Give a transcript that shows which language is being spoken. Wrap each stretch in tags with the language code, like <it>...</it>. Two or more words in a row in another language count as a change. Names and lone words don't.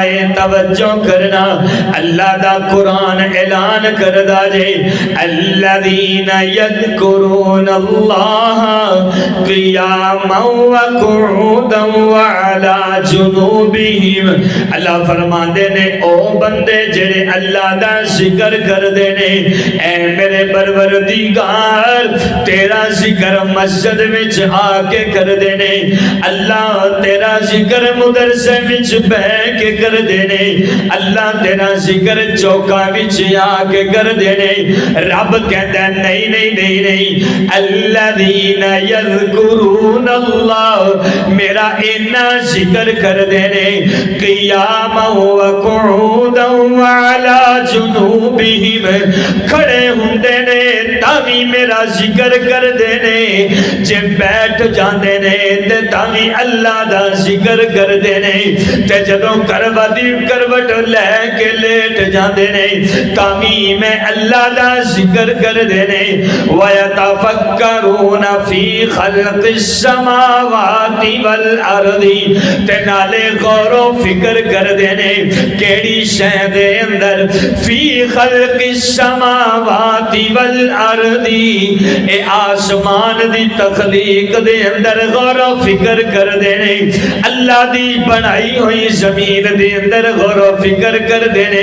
<pa>توجہ کرنا، اللہ دا قرآن اعلان کردہ جے</pa> <ar>الذین یذکرون اللہ قیاما وقعودا وعلا جنوبہم۔</ar> <pa>اللہ فرماندے نے او بندے جڑے اللہ دا ذکر کردے نے، اے میرے پروردگار تیرا ذکر مسجد وچ آ کے کر دینے، اللہ تیرا ذکر مدرسے وچ بہ کے کر دینے، اللہ تیرا ذکر چوکا وچ آ کے کر دینے۔</pa> <ur>رب کہتا ہے نہیں نہیں نہیں نہیں،</ur> <ar>الذین یذکرون اللہ،</ar> <pa>میرا اینا ذکر کر دینے</pa> <ar>قیاما وقعودا وعلا جنوبہم،</ar> <pa>کھڑے ہوندے نے تاوی میرا ذکر کر دینے، جے بیٹھ جاندے نے تے تاوی اللہ دا ذکر کر دینے، تے جدوں کروٹ لے کے لیٹ جاندے نے تاوی میں اللہ دا ذکر کر دینے۔</pa> <ar>وَيَتَفَكَّرُونَ فِي خَلْقِ السَّمَاوَاتِ وَالْأَرْضِ،</ar> <pa>تے نالے غور و فکر کر دینے کیڑی شے دے اندر</pa> <ar>فی خلق السماوات والارض،</ar> <pa>اے آسمان دی تخلیق دے اندر غور و فکر کر دینے، اللہ دی بنائی ہوئی زمین دے اندر غور و فکر کر دینے۔</pa>